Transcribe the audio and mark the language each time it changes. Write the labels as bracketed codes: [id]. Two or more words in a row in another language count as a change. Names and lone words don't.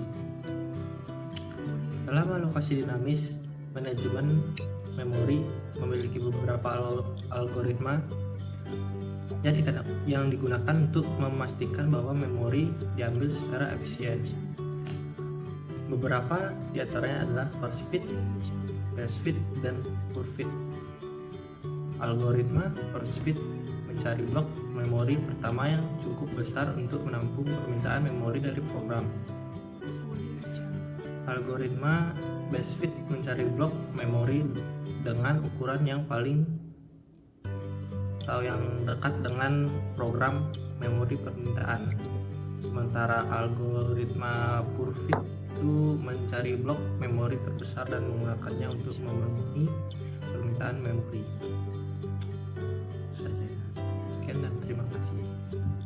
[id] Dalam alokasi dinamis, manajemen memori memiliki beberapa algoritma yang digunakan untuk memastikan bahwa memori diambil secara efisien. Beberapa di antaranya adalah [en] first fit, best fit, [id] dan [en] poor fit. [id] Algoritma [en] first fit [id] mencari blok memori pertama yang cukup besar untuk menampung permintaan memori dari program. Algoritma [en] best fit [id] mencari blok memori dengan ukuran yang paling atau yang dekat dengan program memori permintaan. Sementara algoritma [en] poor fit [id] itu mencari blok memori terbesar dan menggunakannya untuk memenuhi permintaan memori. Sekian dan terima kasih.